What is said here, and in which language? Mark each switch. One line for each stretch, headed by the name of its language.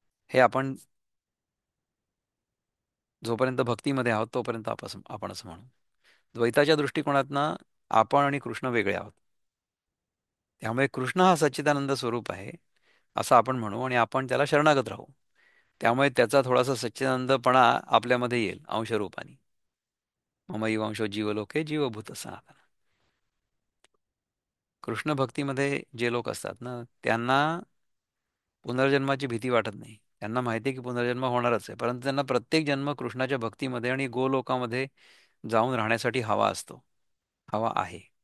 Marathi: हे आपण जोपर्यंत भक्तीमध्ये आहोत तोपर्यंत आपण असं म्हणू. द्वैताच्या दृष्टिकोनातनं आपण आणि कृष्ण वेगळे आहोत. त्यामुळे कृष्ण हा सच्चिदानंद स्वरूप आहे असं आपण म्हणू आणि आपण त्याला शरणागत राहू. त्यामुळे त्याचा थोडासा सच्चिदानंदपणा आपल्यामध्ये येईल अंशरूपाने.
Sanskrit: ममैवांशो जीवलोके जीवभूत सनातन.
Marathi: कृष्ण भक्तीमध्ये जे लोक असतात ना, त्यांना पुनर्जन्माची भीती वाटत नाही. त्यांना माहिती आहे की पुनर्जन्म होणारच आहे, परंतु त्यांना प्रत्येक जन्म कृष्णाच्या भक्तीमध्ये आणि गोलोकामध्ये जाऊन राहण्यासाठी हवा असतो, हवा आहे.